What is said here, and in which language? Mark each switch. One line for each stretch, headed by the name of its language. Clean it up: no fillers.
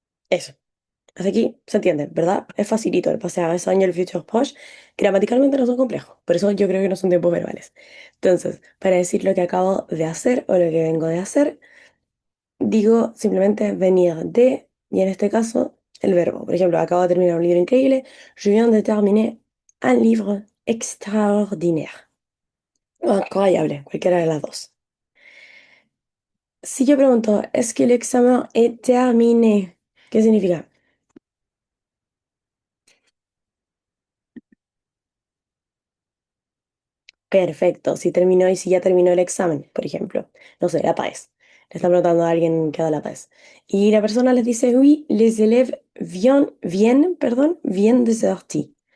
Spanish: Eso. Hasta aquí se entiende, ¿verdad? Es facilito el pasado ese año el future push. Gramaticalmente no son complejos, por eso yo creo que no son tiempos verbales. Entonces, para decir lo que acabo de hacer o lo que vengo de hacer, digo simplemente venir de, y en este caso, el verbo. Por ejemplo, acabo de terminar un libro increíble.
French: Je viens de terminer un livre extraordinaire.
Spanish: O incroyable, cualquiera de las dos. Si yo pregunto,
French: ¿est-ce que l'examen est terminé?
Spanish: ¿Qué significa? Perfecto. Si terminó y si ya terminó el examen, por ejemplo. No sé, la PAES. Le están preguntando a alguien que da la PAES. Y la persona les dice,
French: oui, les élèves viennent de sortie.